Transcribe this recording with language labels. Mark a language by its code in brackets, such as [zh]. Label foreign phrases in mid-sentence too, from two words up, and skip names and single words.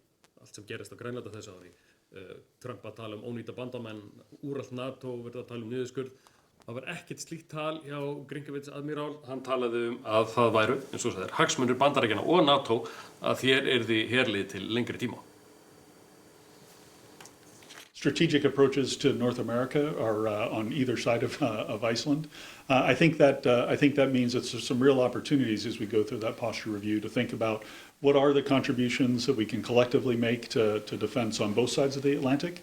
[is] Allt sem gerist á Grænlandi þessu ári. Trump að tala ónýta bandamenn, úralt NATO, verið að tala niðurskurð. Það var ekkert slíkt tal hjá Gringovic admirál. Hann talaði að það væru, eins og það hagsmunir Bandaríkjanna og NATO að hér yrði herlið til lengri tíma. [en] Strategic approaches to North America are on either side of Iceland. I think that means that there's some real opportunities as we go through that posture review to think about what are the contributions that we can collectively make to defense on both sides of the Atlantic.